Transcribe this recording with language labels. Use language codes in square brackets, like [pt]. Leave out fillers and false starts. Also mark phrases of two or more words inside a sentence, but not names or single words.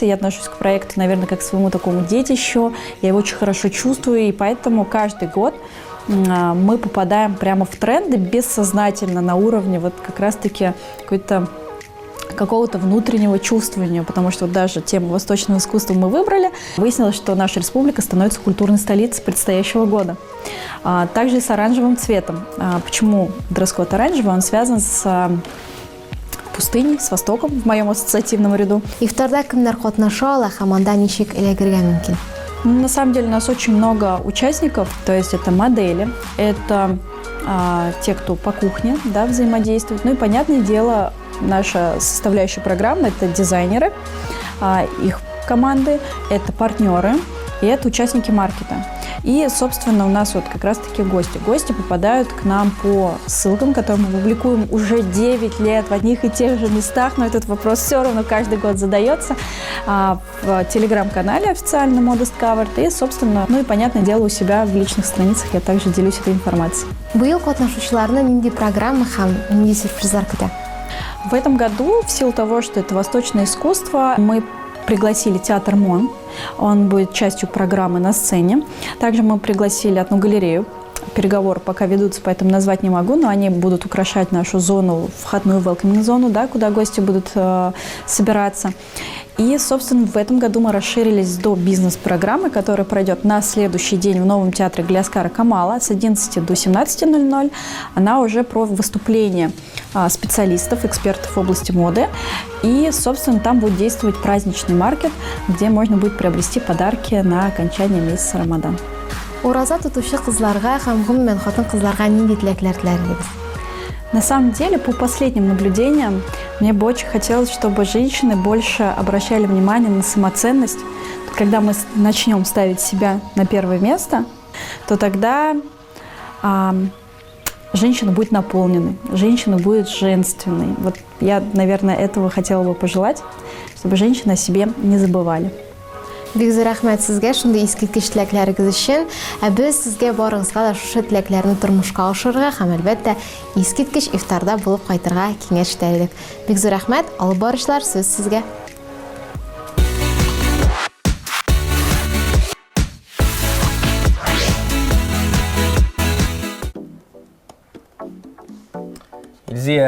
[ru] Я отношусь к проекту, наверное, как к своему такому детищу. Я его очень хорошо чувствую, и поэтому каждый год мы попадаем прямо в тренды бессознательно на уровне вот как раз-таки какого-то внутреннего чувствования, потому что вот даже тему восточного искусства мы выбрали. Выяснилось, что наша республика становится культурной столицей предстоящего года. Также и с оранжевым цветом. Почему дресс-код оранжевый? Он связан с пустыней, с Востоком в моем ассоциативном ряду. [tt] Ифтарда кемнәр катнаша ала һәм анда ничек эләгергә мөмкин? [ru] На самом деле у нас очень много участников, то есть это модели, это те, кто по кухне, да, взаимодействует. Ну и, понятное дело, наша составляющая программы – это дизайнеры, их команды, это партнеры и это участники маркета. И, собственно, у нас вот как раз-таки гости. Гости попадают к нам по ссылкам, которые мы публикуем уже 9 лет в одних и тех же местах, но этот вопрос все равно каждый год задается в телеграм-канале официальном Modest Covered и, собственно, ну и, понятное дело, у себя в личных страницах я также делюсь этой информацией. [tt] Быел катнашучыларны нинди программа һәм нинди сюрпризлар көтә? [ru] В этом году, в силу того, что это восточное искусство, мы пригласили театр МОН. Он будет частью программы на сцене. Также мы пригласили одну галерею. Переговоры пока ведутся, поэтому назвать не могу, но они будут украшать нашу зону, входную welcoming-зону, да, куда гости будут собираться. И, собственно, в этом году мы расширились до бизнес-программы, которая пройдет на следующий день в новом театре Гляскара Камала с 11 до 17:00. Она уже про выступления специалистов, экспертов в области моды. И, собственно, там будет действовать праздничный маркет, где можно будет приобрести подарки на окончание месяца Рамадан. [tt] Ураза тотучы кызларга һәм гомумән хатын кызларга нинди теләкләр теләргез? [ru] На самом деле, по последним наблюдениям, мне бы очень хотелось, чтобы женщины больше обращали внимание на самоценность. Когда мы начнем ставить себя на первое место, то тогда женщина будет наполненной, женщина будет женственной. Вот я, наверное, этого хотела бы пожелать, чтобы женщины о себе не забывали. [tt] Бик зур рәхмәт сезгә шундый искиткеч теләкләрегез өчен. Без сезгә барыгызга да шушы теләкләрне тормышка ашырырга һәм әлбәттә искиткеч ифтарда булып кайтырга киңәш итәлек. Бик зур рәхмәт. Алып барышлар сүз сезгә. Илзия.